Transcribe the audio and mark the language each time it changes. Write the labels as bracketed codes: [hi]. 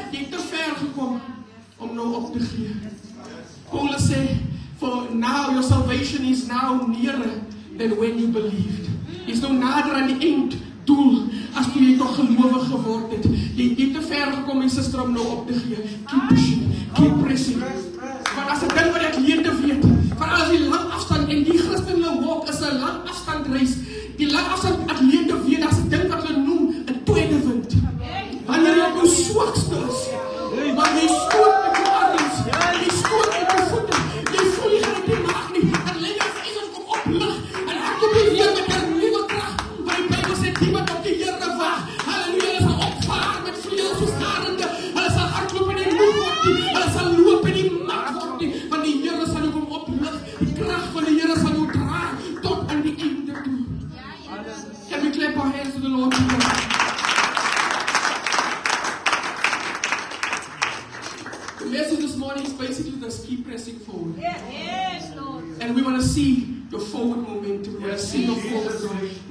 [af] Jy het te ver gekom om nou op te gee. Paulus sê, [en] for now your salvation is now nearer than when you believed. [af] Is nou nader aan die einddoel as toe jy toch gelowig geword het. Jy het te ver gekom, [en] my sister, [af] om nou op te gee. [en] Keep pushing, keep pressing. [af] Want as ek ding wat ek leer te weet, van as die lang afstand, en die Christelike walk is 'n lang afstand reis, die lang afstand ek leer te weet, as ek ding wat hulle noem, 'n tweede wind. Wanneer jy op jou swakste is, want jy stoot met jou arms, jy stoot met jou voete, jy voel jy gaan dit nie maak nie, en lê jou vlees kom oplig, en ek kom weer met 'n nuwe krag, want die Bybel sê, die wat op die Here wag, halleluja, hulle sal opvaar met vleuels soos arende, hulle sal hardloop en nie moeg word nie, hulle sal loop en nie mak word nie, want die Here sal jou kom oplig, die krag van die Here sal jou dra, tot aan die einde toe. [en] Can we clap our hands to the Lord? The message this morning is basically just keep pressing forward. Yes, Lord. And we want to see your forward momentum. We want to see your forward growth.